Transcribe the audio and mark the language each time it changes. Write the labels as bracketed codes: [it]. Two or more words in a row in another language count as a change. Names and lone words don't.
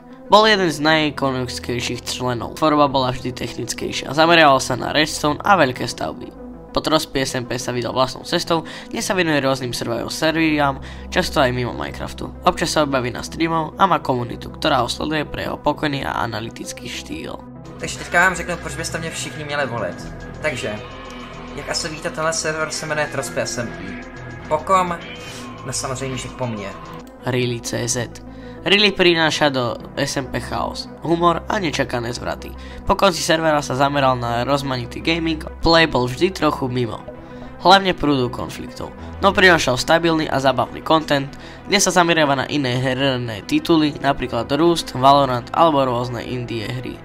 [sk] Bol jeden z najikonickejších členov. Tvorba bola vždy technickejšia. Zameriaval sa na redstone a veľké stavby. Po Trospy SMP sa vydal vlastnou cestou, kde sa venuje rôznym survival sériám, často aj mimo Minecraftu. Občas sa objaví na streamov a má komunitu, která ho sleduje pre jeho pokojný a analytický štýl. [cs] Takže teďka vám řeknu, proč byste mě všichni měli volit. Takže, jak asi víte, tenhle server se jmenuje Trospy SMP. Po kom? No samozřejmě, že po mně. [sk] Rilly.cz. Rilly prináša do SMP chaos, humor a nečakané zvraty. Po konci servera sa zameral na rozmanitý gaming, play bol vždy trochu mimo. Hlavne prúdu konfliktov, no prinášal stabilný a zábavný content, kde sa zameriava na iné herné tituly, napríklad Roost, Valorant alebo rôzne indie hry.